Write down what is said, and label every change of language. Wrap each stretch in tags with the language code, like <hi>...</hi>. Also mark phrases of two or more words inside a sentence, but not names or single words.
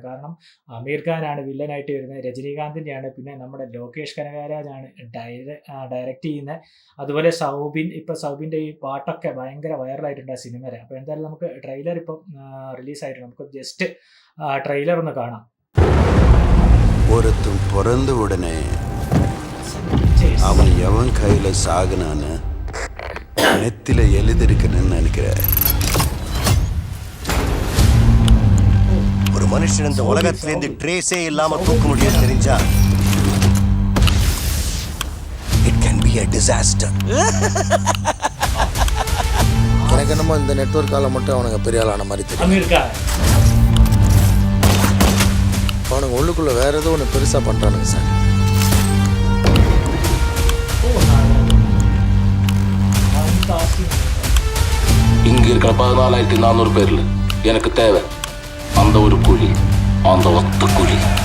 <ml>കാരണം അമീർ ഖാനാണ് വില്ലനായിട്ട് വരുന്നത്, രജനീകാന്തിൻ്റെയാണ്, പിന്നെ നമ്മുടെ ലോകേഷ് കനകരാജാണ് ഡയറക്റ്റ് ചെയ്യുന്നത്. അതുപോലെ സൗബിൻ്റെ ഈ പാട്ടൊക്കെ ഭയങ്കര വൈറലായിട്ടുണ്ട് ആ സിനിമയിൽ. അപ്പോൾ എന്തായാലും നമുക്ക് ട്രെയിലർ ഇപ്പം റിലീസായിട്ടുണ്ട്. നമുക്ക്</ml> <en>just trailer</en> <ml>ഒന്ന് കാണാം.</ml> <ta>ஒருத்தன் பிறந்த உடனே அவன் எவன் கையில சாகுனான்னு நெத்தில எழுதிருக்குன்னு நினைக்கிறேன். ஒரு மனுஷன் இந்த உலகத்திலேருந்து ட்ரேஸே இல்லாம தூக்க முடியும் தெரிஞ்சா</ta> <en>it can be a disaster.</en> <ta>எனக்கு என்னமோ இந்த நெட்வொர்க்கால மட்டும் அவனுங்க பெரிய ஆளான மாதிரி தெரியும். அவனுங்க உள்ளுக்குள்ள வேற ஏதோ ஒன்று பெருசா பண்றானுங்க சார். இங்க இருக்கிற 14,400 பேர்ல எனக்கு தேவை அந்த ஒரு குழி, அந்த ஒத்த குழி.</ta>